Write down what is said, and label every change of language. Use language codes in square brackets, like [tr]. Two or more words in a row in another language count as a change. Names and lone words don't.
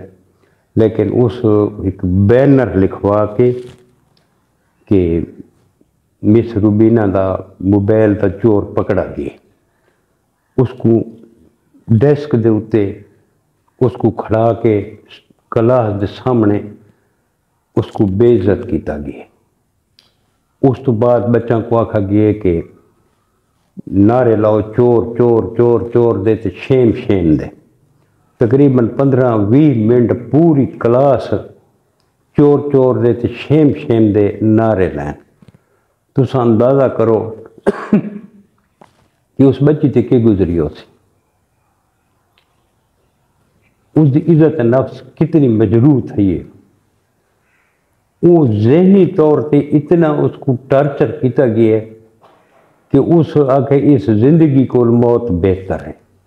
[ur] لیکن اس ایک بینر لکھوا کے مس روبینہ کا موبائل کا چور پکڑا گیا. اس کو ڈیسک کے اتے اس کو کھڑا کے کلاس کے سامنے اس کو بےعزت کیا گیا. [pa] اس تو بعد بچوں کو آکھا گیا کہ نعرے لاؤ چور چور چور چور دے تے [en] shame shame [pa] دے، تقریباً 15-20 منٹ پوری کلاس چور چور دے تے [en] shame shame [pa] دے نعرے لین۔ تساں اندازہ کرو کہ اس بچی تے کی گزری ہو سی، اس دی عزت نفس کتنی مجروح تھی ہے۔ وہ ذہنی طور تے اتنا اس کو ٹارچر کیتا گیا ہے کہ اس آکے اس زندگی کو موت بہتر ہے۔